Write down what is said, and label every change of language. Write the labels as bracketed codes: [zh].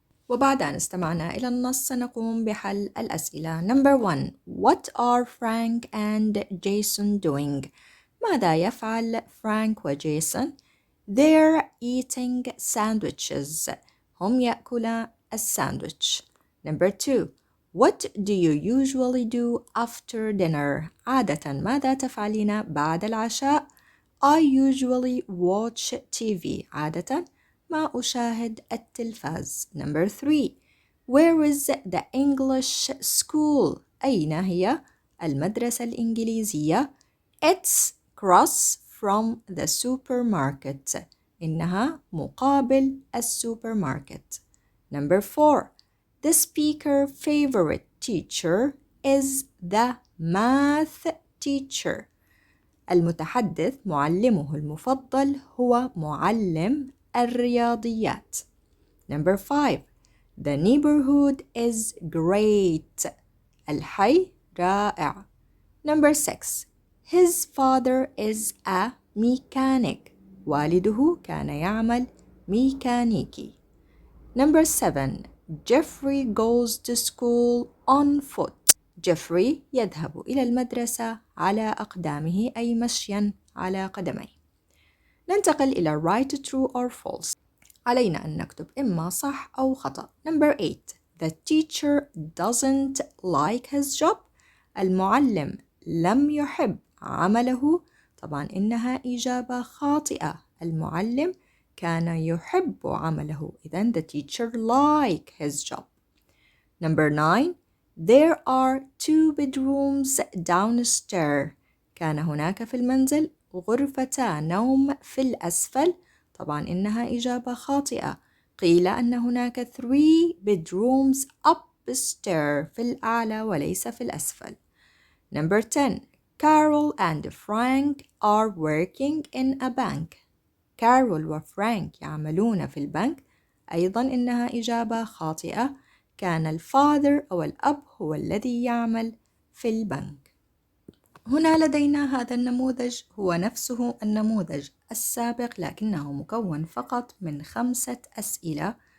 [ar] وبعد أن استمعنا إلى النص سنقوم بحل الأسئلة. [en] Number 1. What are Frank and Jason doing? [ar] ماذا يفعل فرانك وجيسون؟ [en] They're eating sandwiches. [ar] هم يأكلان الساندويتش. [en] Number 2. What do you usually do after dinner? [ar] عادة ماذا تفعلين بعد العشاء؟ [en] I usually watch TV. [ar] عادة ما أشاهد التلفاز. [en] Number 3. Where is the English school? [ar] أين هي المدرسة الإنجليزية؟ [en] It's across from the supermarket. [ar] إنها مقابل السوبرماركت. [en] Number 4. The speaker's favorite teacher is the math teacher. [ar] المتحدث معلمه المفضل هو معلم الرياضيات. [en] Number 5. The neighborhood is great. [ar] الحي رائع. [en] Number 6. His father is a mechanic. [ar] والده كان يعمل ميكانيكي. [en] Number 7. Jeffrey goes to school on foot. [ar] جيفري يذهب إلى المدرسة على أقدامه أي مشيا على قدميه. ننتقل إلى [en] write true or false. [ar] علينا أن نكتب إما صح أو خطأ. [en] Number 8. The teacher doesn't like his job. [ar] المعلم لم يحب عمله. طبعا إنها إجابة خاطئة. المعلم كان يحب عمله. [en] إذن the teacher liked his job. Number 9. There are 2 bedrooms downstairs. [ar] كان هناك في المنزل غرفتا نوم في الأسفل. طبعا إنها إجابة خاطئة. قيل أن هناك [en] 3 bedrooms upstairs [ar] في الأعلى وليس في الأسفل. [en] Number 10. Carol and Frank are working in a bank. [ar] كارول وفرانك يعملون في البنك. أيضا إنها إجابة خاطئة. كان الفاذر أو الأب هو الذي يعمل في البنك. هنا لدينا هذا النموذج هو نفسه النموذج السابق لكنه مكون فقط من 5 أسئلة.